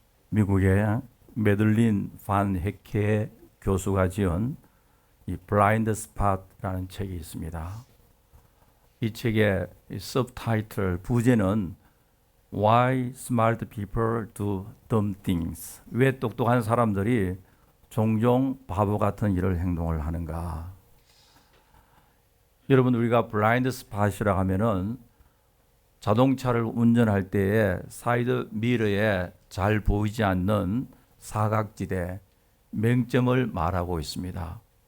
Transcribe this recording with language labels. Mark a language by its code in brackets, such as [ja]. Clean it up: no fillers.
[ko] 미국의 메들린 반 헤케 교수가 지은 이 블라인드 스팟이라는 책이 있습니다. 이 책의 서브타이틀 부제는 [en] Why Smart People Do Dumb Things. [ko] 왜 똑똑한 사람들이 종종 바보 같은 일을 행동을 하는가. 여러분, 우리가 블라인드 스팟이라고 하면은 자동차를 운전할 때에 사이드 미러에 잘 보이지 않는 사각지대, 맹점을 말하고 있습니다.